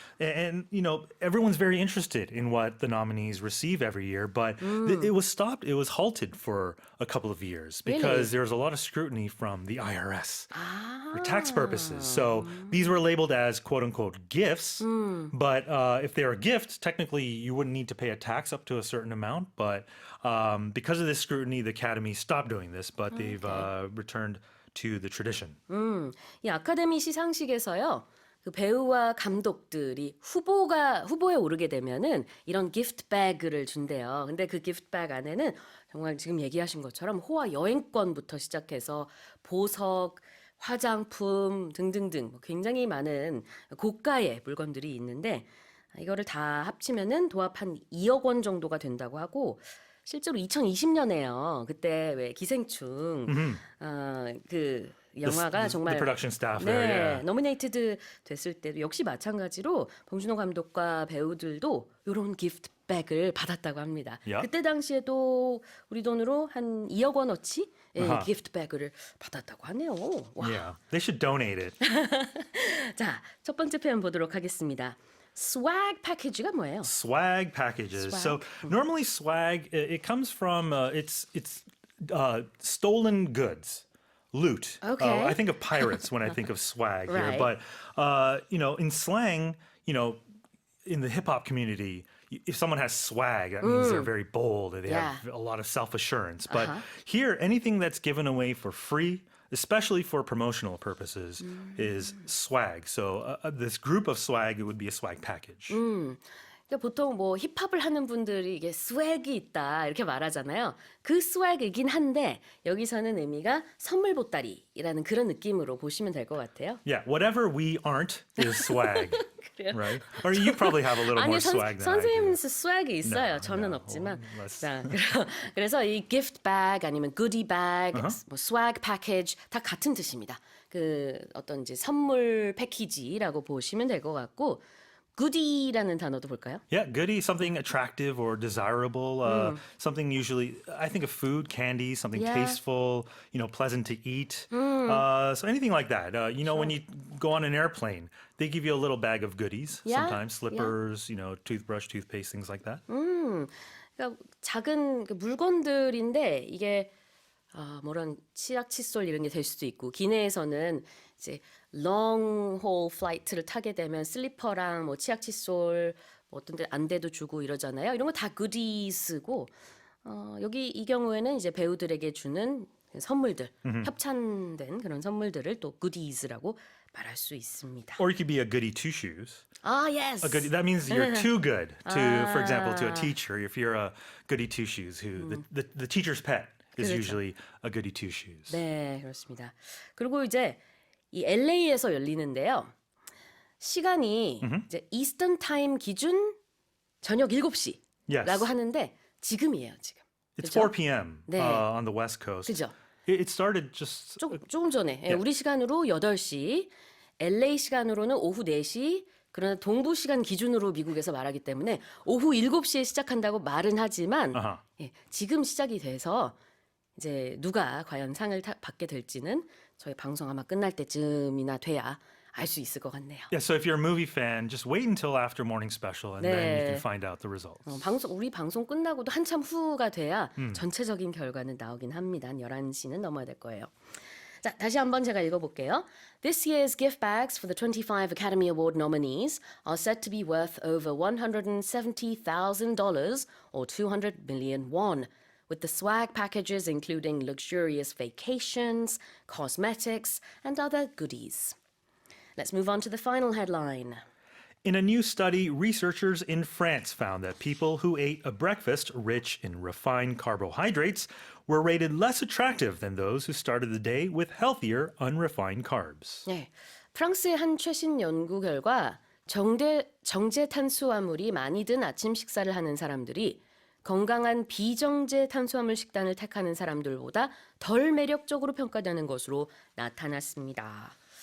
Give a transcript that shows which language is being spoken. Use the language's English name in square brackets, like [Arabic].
[English] And, everyone's very interested in what the nominees receive every year, but it was stopped, it was halted for a couple of years because there's a lot of scrutiny from the IRS for tax purposes. So these were labeled as quote-unquote gifts, but if they're a gift, technically you wouldn't need to pay a tax up to a certain amount, but because of this scrutiny, the Academy stopped doing this, but they've returned to the tradition. [Korean] 이 아카데미 시상식에서요. 그 배우와 감독들이 후보에 오르게 되면은 이런 기프트백을 준대요. 근데 그 기프트백 안에는 정말 지금 얘기하신 것처럼 호화 여행권부터 시작해서 보석, 화장품 등등등 굉장히 많은 고가의 물건들이 있는데 이거를 다 합치면은 도합 한 2억 원 정도가 된다고 하고 실제로 2020년에요. 그때 왜 기생충 그 영화가 정말 [English] the production staff [Korean] 네, [English] there, [Korean] 노미네이티드 됐을 때도 역시 마찬가지로 봉준호 감독과 배우들도 이런 기프트백을 받았다고 합니다. 그때 당시에도 우리 돈으로 한 2억 원어치 기프트백을 받았다고 하네요. 와. [English] Yeah, they should donate it. [Korean] 자, 첫 번째 표현 보도록 하겠습니다. Swag package가 뭐예요? [English] Swag packages. So normally swag, it comes from it's stolen goods. Loot. Okay. I think of pirates when I think of swag Right. here. But, in slang, in the hip hop community, if someone has swag, that means they're very bold. They have a lot of self-assurance. But here, anything that's given away for free, especially for promotional purposes, is swag. So this group of swag, it would be a swag package. [Korean] 그러니까 보통 뭐 힙합을 하는 분들이 이게 스웩이 있다 이렇게 말하잖아요. 그 스웩이긴 한데 여기서는 의미가 선물 보따리라는 그런 느낌으로 보시면 될 것 같아요. [English] Yeah, whatever we aren't is swag. [Korean] 그래요? [English] Right? Or you probably have a little more swag than I do. [Korean] 선생님은 스웩이 있어요. [English] No, [Korean] 저는 [English] no. [Korean] 없지만. [English] Let's- [Korean] 자, 그래서 이 gift bag 아니면 goodie bag, 뭐 swag package 다 같은 뜻입니다. 그 어떤 이제 선물 패키지라고 보시면 될 것 같고. goodie라는 단어도 볼까요? [English] Yeah, goodie, something attractive or desirable, something usually, I think of food, candy, something tasteful, pleasant to eat. So anything like that. When you go on an airplane, they give you a little bag of goodies, sometimes slippers, toothbrush, toothpaste, things like that. [Korean] 그러니까 작은 그 물건들인데 이게 뭐런 치약 칫솔 이런 게 될 수도 있고 기내에서는 이제 [English] long haul flight [Korean] 를 타게 되면 슬리퍼랑 뭐 치약 칫솔 어떤 데 안대도 주고 이러잖아요. 이런 거 다 goodies고 여기 이 경우에는 이제 배우들에게 주는 선물들, 협찬된 그런 선물들을 또 goodies라고 말할 수 있습니다. [English] Or you could be a goody two shoes. Ah, yes. A goody, that means you're too good to, for example, to a teacher. If you're a goody two shoes, who the teacher's pet is [Korean] 그렇죠. [English] usually a goody two shoes. [Korean] 네, 그렇습니다. 그리고 이제 이 LA에서 열리는데요. 시간이 이제 이스턴 타임 기준 저녁 7시라고 [English] Yes. [Korean] 하는데 지금이에요, 지금. [English] It's [Korean] 그죠? [English] 4 p.m. [Korean] 네. [English] On the West Coast. [Korean] 그죠? [English] It started just [Korean] 조금 전에 우리 시간으로 8시, LA 시간으로는 오후 4시, 그러나 동부 시간 기준으로 미국에서 말하기 때문에 오후 7시에 시작한다고 말은 하지만 지금 시작이 돼서 이제 누가 과연 상을 받게 될지는 저희 방송 아마 끝날 때쯤이나 돼야 알 수 있을 것 같네요. [English] Yeah, so if you're a movie fan, just wait until after morning special and then you can find out the results. [Korean] 우리 방송 끝나고도 한참 후가 돼야 전체적인 결과는 나오긴 합니다. 11시는 넘어야 될 거예요. 자, 다시 한번 제가 읽어볼게요. [English] This year's gift bags for the 25 Academy Award nominees are said to be worth over $170,000 or 200 million won, with the swag packages including luxurious vacations, cosmetics, and other goodies. Let's move on to the final headline. In a new study, researchers in France found that people who ate a breakfast rich in refined carbohydrates were rated less attractive than those who started the day with healthier, unrefined carbs. [Korean] 네, 프랑스의 한 최신 연구 결과 정제 탄수화물이 많이 든 아침 식사를 하는 사람들이 건강한 비정제 탄수화물 식단을 택하는 사람들보다 덜 매력적으로 평가되는 것으로 나타났습니다.